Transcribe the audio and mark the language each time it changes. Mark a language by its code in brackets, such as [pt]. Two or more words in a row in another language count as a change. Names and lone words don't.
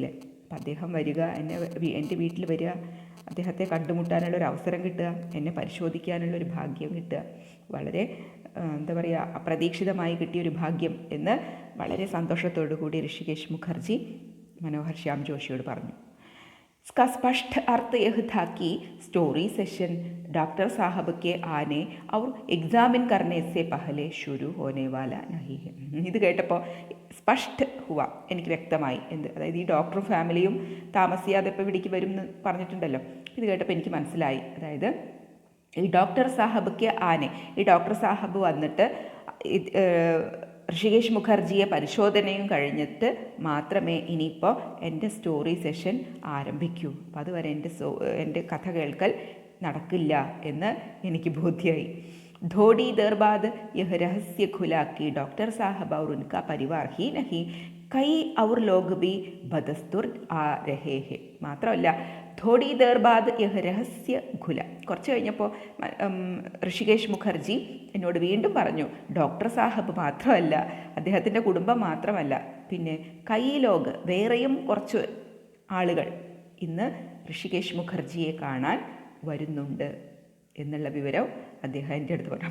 [ml] അപ്പം അദ്ദേഹം വരിക, എൻ്റെ വീട്ടിൽ വരിക, അദ്ദേഹത്തെ കണ്ടുമുട്ടാനുള്ളൊരു അവസരം കിട്ടുക, എന്നെ പരിശോധിക്കാനുള്ളൊരു ഭാഗ്യം കിട്ടുക, വളരെ എന്താ പറയുക, അപ്രതീക്ഷിതമായി കിട്ടിയൊരു ഭാഗ്യം എന്ന് വളരെ സന്തോഷത്തോടു കൂടി ഋഷികേശ് മുഖർജി മനോഹർ ശ്യാം ജോഷിയോട് പറഞ്ഞു. [hi] इसका स्पष्ट अर्थ यह था कि [en] story session [hi] डॉक्टर साहब के आने और एग्जामिन करने से पहले शुरू होने वाला नहीं है. [ml] ഇത് കേട്ടപ്പോൾ [hi] स्पष्ट हुआ, [ml] എനിക്ക് വ്യക്തമായി. അതായത് ഈ ഡോക്ടറും ഫാമിലിയും താമസിയാതെ ഇപ്പോൾ ഇവിടേക്ക് വരും എന്ന് പറഞ്ഞിട്ടുണ്ടല്ലോ. ഇത് കേട്ടപ്പോൾ എനിക്ക് മനസ്സിലായി. അതായത് ഈ [hi] डॉक्टर साहब आने, [ml] ഈ ഡോക്ടർ സാഹബ് വന്നിട്ട് ഋഷികേശ് മുഖർജിയെ പരിശോധനയും കഴിഞ്ഞിട്ട് മാത്രമേ ഇനിയിപ്പോൾ എൻ്റെ [en] story session [ml] ആരംഭിക്കൂ. അപ്പോൾ അതുവരെ എൻ്റെ കഥ കേൾക്കൽ നടക്കില്ല എന്ന് എനിക്ക് ബോധ്യമായി. [hi] थोड़ी देर बाद यह रहस्य खुला कि डॉक्टर साहब और उनका परिवार ही नहीं कई और लोग भी बदस्तूर आ रहे हैं. മാത്രമല്ല थोड़ी देर बाद यह रहस्य खुला, [ml] കുറച്ച് കഴിഞ്ഞപ്പോൾ ഋഷികേശ് മുഖർജി എന്നോട് വീണ്ടും പറഞ്ഞു, ഡോക്ടർ സാഹബ് മാത്രമല്ല, അദ്ദേഹത്തിൻ്റെ കുടുംബം മാത്രമല്ല, പിന്നെ [hi] कई लोग, [ml] വേറെയും കുറച്ച് ആളുകൾ ഇന്ന് ഋഷികേശ് മുഖർജിയെ കാണാൻ വരുന്നുണ്ട് എന്നുള്ള വിവരം അദ്ദേഹം എൻ്റെ അടുത്ത് പറഞ്ഞു.